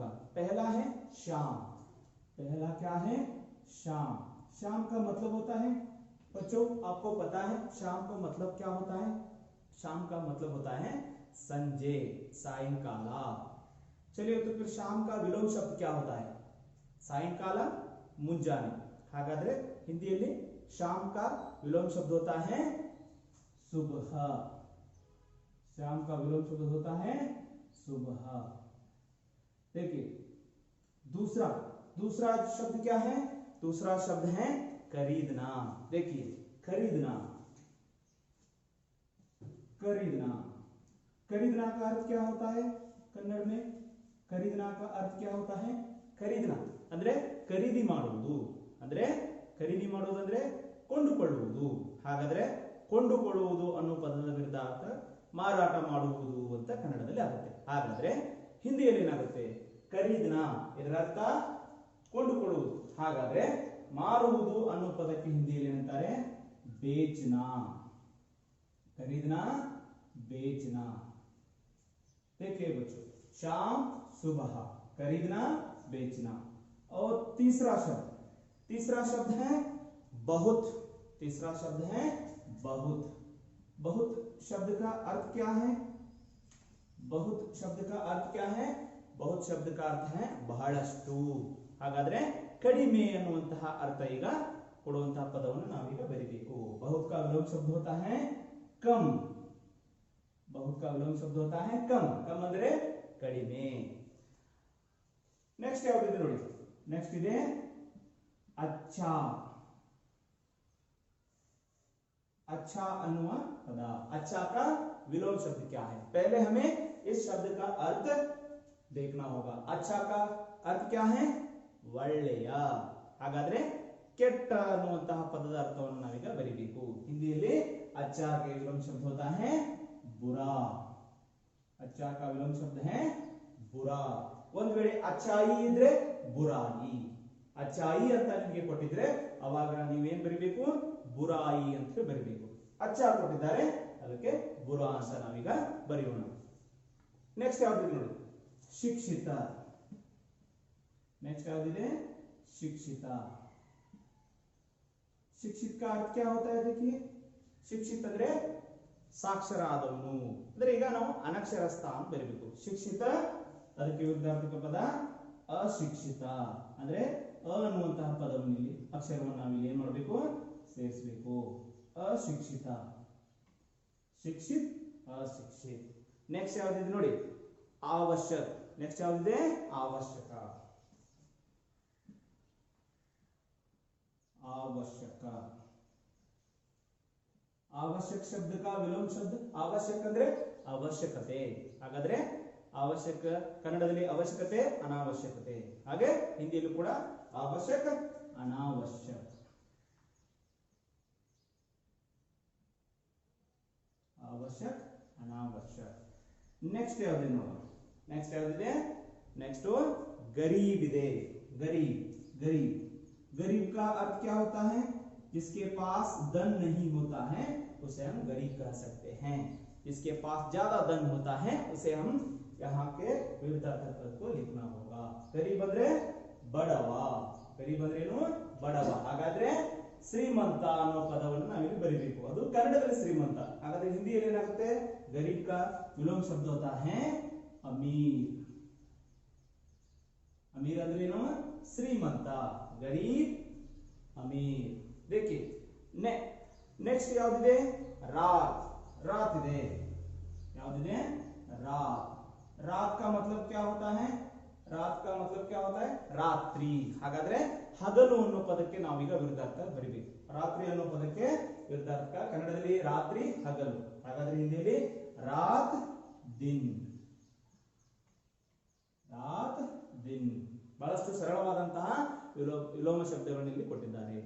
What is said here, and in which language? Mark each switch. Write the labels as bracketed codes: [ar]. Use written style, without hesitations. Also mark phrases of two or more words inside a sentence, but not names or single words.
[hi] पहला है शाम। पहला क्या है? शाम। शाम का मतलब होता है, बच्चों आपको पता है शाम का मतलब क्या होता है? शाम का मतलब होता है [kn] ಸಂಜೆ, ಸಾಯಂಕಾಲ। [hi] चलिए तो फिर शाम का विलोम शब्द क्या होता है? सायंकाला, [kn] ಮುಂಜಾನೆ। ಹಾಗಾದ್ರೆ ಹಿಂದಿಯಲ್ಲಿ [hi] शाम का विलोम शब्द होता है सुबह। शाम का विलोम शब्द होता है सुबह। देखिए दूसरा शब्द क्या है? दूसरा शब्द है खरीदना। देखिए खरीदना का अर्थ क्या होता है कन्नड़ में? खरीदना का अर्थ क्या होता है? [kn] ಖರೀದನ ಅಂದ್ರೆ ಖರೀದಿ ಮಾಡುವುದು, ಅಂದ್ರೆ ಖರೀದಿ ಮಾಡುವುದು ಅಂದ್ರೆ ಕೊಂಡುಕೊಳ್ಳುವುದು। ಹಾಗಾದ್ರೆ ಕೊಂಡುಕೊಳ್ಳುವುದು ಅನ್ನೋ ಪದದ ವಿರುದ್ಧಾರ್ಥ ಮಾರಾಟ ಮಾಡುವುದು ಅಂತ ಕನ್ನಡದಲ್ಲಿ ಆಗುತ್ತೆ। ಹಾಗಾದ್ರೆ ಹಿಂದಿಯಲ್ಲಿ ಏನಾಗುತ್ತೆ? ಖರೀದನ, ಇದರ ಅರ್ಥ ಕೊಂಡುಕೊಳ್ಳುವುದು। ಹಾಗಾದ್ರೆ ಮಾರುವುದು ಅನ್ನೋ ಪದಕ್ಕೆ ಹಿಂದಿಯಲ್ಲಿ ಏನಂತಾರೆ? ಬೇಚನಾ। ಖರೀದನಾ, [hi] बेचना। देखिए बच्चों, शाम सुबह, खरीदना, बेचना। और तीसरा शब्द है बहुत। तीसरा शब्द है बहुत। बहुत शब्द का अर्थ क्या है? बहुत शब्द का अर्थ क्या है? बहुत शब्द का अर्थ है ಬಹಳಷ್ಟು। [kn] ಹಾಗಾದ್ರೆ ಕಡಿಮೆ ಅನ್ನುವಂತಹ ಅರ್ಥ ಈಗ ಕೊಡುವಂತಹ ಪದವನ್ನು ನಾವೀಗ ಬರೀಬೇಕು। [hi] बहुत का विलोम शब्द होता है कम। बहुत का विलोम शब्द होता है कम। [kn] कम ಅಂದ್ರೆ ಕಡಿಮೆ। ನೆಕ್ಸ್ಟ್ ಯಾವುದು ಇದೆ ನೋಡಿ? ನೆಕ್ಸ್ಟ್ ಇದೆ अच्छा। अच्छा ಅನ್ನುವ ಪದ। [hi] अच्छा का विलोम शब्द क्या है? पहले हमें इस शब्द का अर्थ देखना होगा। अच्छा का अर्थ क्या है? [kn] ಒಳ್ಳೆಯ। ಹಾಗಾದ್ರೆ ಕೆಟ್ಟ ಅನ್ನುವಂತಹ ಪದದ ಅರ್ಥವನ್ನು ನಾವೀಗ ಬರೀಬೇಕು। ಹಿಂದಿಯಲ್ಲಿ [hi] अच्छा के विलोम शब्द होता है बुरा। अच्छा का विलोम शब्द है बुरा। [kn] ಒಂದು ವೇಳೆ अच्छाई ಇದ್ರೆ ಬುರಾಯಿ। अच्छाई ಅಂತ ನಿಮಗೆ ಕೊಟ್ಟಿದ್ರೆ ಅವಾಗ ನೀವೇನ್ ಬರೀಬೇಕು? ಬುರಾಯಿ ಅಂತ ಬರೀಬೇಕು। अच्छा ಕೊಟ್ಟಿದ್ದಾರೆ, ಅದಕ್ಕೆ ಬುರಾ ಅಂತ ನಾವೀಗ ಬರೆಯೋಣ। ನೆಕ್ಸ್ಟ್ ಯಾವ್ದು ನೋಡಿ? ಶಿಕ್ಷಿತ। [hi] नेक्स्ट क्या है? शिक्षिता। शिक्षित का अर्थ क्या होता है? देखिए शिक्षित [kn] ಅಂದ್ರೆ ಸಾಕ್ಷರಾದವನು। ಅಂದ್ರೆ ಈಗ ನಾವು ಅನಕ್ಷರಸ್ಥ ಅಂತ ಬರೀಬೇಕು। ಶಿಕ್ಷಿತ ಅದಕ್ಕೆ ವಿರುದ್ಧಾರ್ಥಕ ಪದ ಅಶಿಕ್ಷಿತ। ಅಂದ್ರೆ ಅ ಅನ್ನುವಂತಹ ಪದವನ್ನು ಇಲ್ಲಿ ಅಕ್ಷರವನ್ನು ನಾವು ಇಲ್ಲಿ ಏನು ಮಾಡಬೇಕು? ಸೇರಿಸಬೇಕು। ಅಶಿಕ್ಷಿತ, ಶಿಕ್ಷಿತ್, ಅಶಿಕ್ಷಿತ್। ನೆಕ್ಸ್ಟ್ ಯಾವ್ದಿದೆ ನೋಡಿ? आवश्यक। नेक्स्ट ಯಾವ್ದಿದೆ? [hi] आवश्यक। आवश्यक। आवश्यक शब्द का विलोम शब्द आवश्यक [kn] ಅಂದ್ರೆ ಅವಶ್ಯಕತೆ। ಹಾಗಾದ್ರೆ ಅವಶ್ಯಕ ಕನ್ನಡದಲ್ಲಿ ಅವಶ್ಯಕತೆ, ಅನಾವಶ್ಯಕತೆ। ಹಾಗೆ ಹಿಂದಿಯಲ್ಲೂ ಕೂಡ ಅವಶ್ಯಕ, ಅನಾವಶ್ಯಕ। [hi] आवश्यक, ಅನಾವಶ್ಯಕ। [kn] नेक्स्ट ಯಾವ್ದು ನೋಡೋಣ? नेक्स्ट ಯಾವ್ದಿದೆ? नेक्स्ट गरीब ಇದೆ। [hi] गरीब, गरीब। गरीब का अर्थ क्या होता है? जिसके पास धन नहीं होता है उसे हम गरीब कह सकते हैं। जिसके पास ज्यादा धन होता है उसे हम यहाँ के विरुद्धार्थक पद को लिखना होगा। [kn] गरीब ಅಂದ್ರೆ ಬಡವ। ಗರೀಬ್ ಅಂದ್ರೆ ಏನು? ಬಡವ। ಹಾಗಾದ್ರೆ ಶ್ರೀಮಂತ ಅನ್ನೋ ಪದವನ್ನು ನಾವಿಲ್ಲಿ ಬರೀಬೇಕು। ಅದು ಕನ್ನಡದಲ್ಲಿ ಶ್ರೀಮಂತ। ಹಾಗಾದ್ರೆ ಹಿಂದಿಯಲ್ಲಿ ಏನಾಗುತ್ತೆ? [hi] गरीब का विलोम शब्द होता है अमीर। [kn] अमीर ಅಂದ್ರೆ ಏನು? ಶ್ರೀಮಂತ। [hi] गरीब, अमीर। देखिए नेक्स्ट याद रात, रात [kn] ಇದೆ ಯಾವುದಿದೆ [hi] रात। रात का मतलब क्या होता है? रात का मतलब क्या होता है? [kn] ರಾತ್ರಿ। ಹಾಗಾದ್ರೆ ಹಗಲು ಅನ್ನೋ ಪದಕ್ಕೆ ನಾವೀಗ ವಿರುದ್ಧಾರ್ಥ ಬರಿಬೇಕು। ರಾತ್ರಿ ಅನ್ನೋ ಪದಕ್ಕೆ ವಿರುದ್ಧಾರ್ಥ ಕನ್ನಡದಲ್ಲಿ ರಾತ್ರಿ ಹಗಲು, ಹಾಗಾದ್ರೆ ಹಿಂದಿಯಲ್ಲಿ [hi] रात दिन, रात दिन। [kn] ಬಹಳಷ್ಟು ಸರಳವಾದಂತಹ ವಿಲೋಮ ಶಬ್ದಗಳನ್ನು ಇಲ್ಲಿ ಕೊಟ್ಟಿದ್ದಾರೆ।